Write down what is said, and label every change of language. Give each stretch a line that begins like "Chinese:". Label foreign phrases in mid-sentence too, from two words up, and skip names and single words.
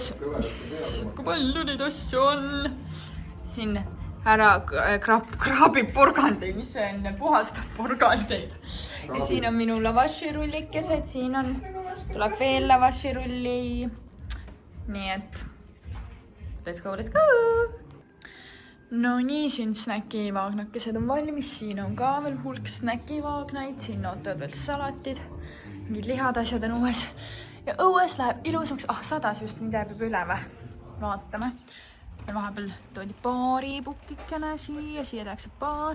Estonian: Kui palju neid asju on? Siin ära kraabib porgandeid, mis see on? Puhastab porgandeid. Ja siin on minu lavaširullikesed, siin on, tuleb veel lavaširulli. Nii et,
English: let's go!
Estonian: No nii, siin snäkivaagnakesed on valmis, siin on ka veel hulk snäkivaagnaid, siin ootavad veel salatid. Mingid lihad asjad on õues. Ja õues läheb ilusamaks. Sadas just, mida jääb üle või? Vaatame. Ja vahepeal toodi paari pukikene siia tehakse paar.